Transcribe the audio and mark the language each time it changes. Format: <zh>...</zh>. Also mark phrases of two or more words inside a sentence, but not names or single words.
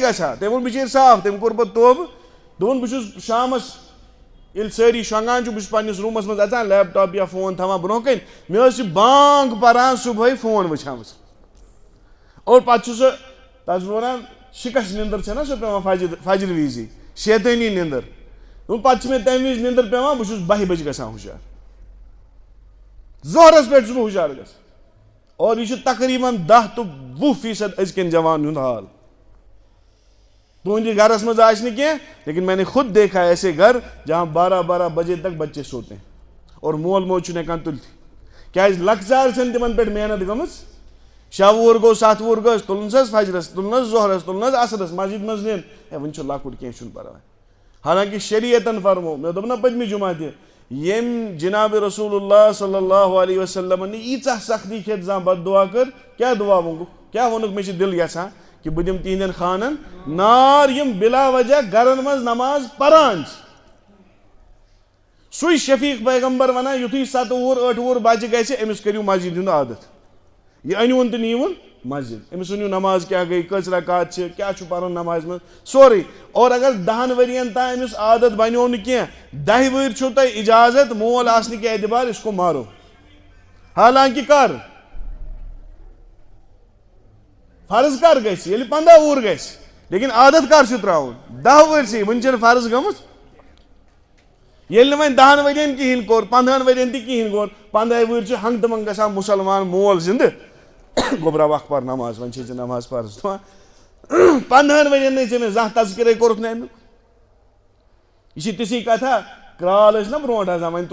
<ks>گژھان تٔمۍ ووٚن بِچٲرۍ صاف تٔمۍ کوٚر پتہٕ توبہٕ دوٚپُن بہٕ چھُس شامس ییٚلہِ سٲری شۄنٛگان چھُ بہٕ چھُس پننِس روٗمس منٛز اژان لیپ ٹاپ یا فون تھاوان برونٛہہ کَنۍ مےٚ ٲس یہِ بانٛگ پران صُبحٲے فون وٕچھان اور پتہٕ چھُ سُہ تتھ چھُس بہٕ ونان شِکس نِندٕر چھےٚ نا سۄ پیٚوان فجر وِزی شیطٲنی نِندٕر دوٚپُن پتہٕ چھِ مےٚ تمہِ وِزِ نِندٕر پیٚوان بہٕ چھُس 12 بجہِ گژھان ہُشار ظۄہرس پٮ۪ٹھ چھُس بہٕ ہُشار گژھان اور یہ چھُ تقریٖباً 10 to 20% أزکٮ۪ن جوانن ہُنٛد حال تُہنٛدِ گرس منٛز آسہِ نہٕ کینٛہہ</ks> <ur>لیکن میں نے خود دیکھا ہے ایسے گھر جہاں 12 بجے تک بچے سوتے ہیں</ur> <ks>اور مول موج چھُنہٕ ہٮ۪کان تُلتھٕے کیٛازِ لۄکچار چھنہٕ تِمن پٮ۪ٹھ محنت گٔمٕژ 6 وُہُر گوٚو 7 وُہُر گوٚو تُلُن حظ فجرس تُلُن حظ ظۄہرس تُلُن حظ عصرس مسجد منٛز نِن ہے وۄنۍ چھُ لۄکُٹ کینٛہہ چھُنہٕ پرواے حالانکہِ شریعتن فرمو مےٚ دوٚپ نا پٔتمہِ جُمعہ تہِ ییٚمۍ جناب رسول اللہ</ks> <ar>صلی اللہ علیہ وسلمن</ar> <ks>ییٖژاہ سختی کھٮ۪تھ زانٛہہ بد دعا کٔر کیٛاہ دعا مونٛگُکھ کیٛاہ ووٚنُکھ مےٚ چھِ دِل یژھان کہ بہٕ دِمہٕ تِہنٛدٮ۪ن خانن نار یِم بلا وجہ گرن منٛز نماز پران چھِ سُے شفیق پیغمبر ونان یُتھُے 7 وُہُر 8 وُہُر بچہِ گژھِ أمِس کٔرِو مسجد ہُنٛد عادت یہِ أنۍوُن تہٕ نیٖوُن مسجد أمِس ؤنِو نماز کیٛاہ گٔے کٔژ رکات چھِ کیٛاہ چھُ پرُن نمازِ منٛز سورُے اور اگر 10 ؤرین تام أمِس عادت بنیو نہٕ کینٛہہ 10 وٕہٕرۍ چھُو تۄہہِ اجازت مول آسنہٕ کہِ اعتبار</ks> <ur>اِسکو مارو</ur> <ks>حالانکہِ کر فرض کر گژھِ ییٚلہِ 15 وُہُر گژھِ لیکن عادت کر چھُ ترٛاوُن 10 وٕہٕرۍسٕے وٕنہِ چھنہٕ فرض گٔمٕژ ییٚلہِ نہٕ وۄنۍ 10 ؤرین کِہینۍ کوٚر 15 ؤرین تہِ کِہینۍ کوٚر 15 وٕہٕرۍ چھِ ہنٛگہٕ تہٕ منٛگہٕ گژھان مُسلمان مول زِندٕ گوٚبرا</ks> <ur>وق پر نماز</ur> <ks>وۄنۍ چھے ژےٚ نماز فرض دپان 15 ؤرین نَے ژےٚ مےٚ زانٛہہ تذکرے کوٚرُتھ نہٕ امیُک یہِ چھِ تِژھٕے کتھا کرال ٲسۍ نا برونٛٹھ آسان وۄنۍ</ks>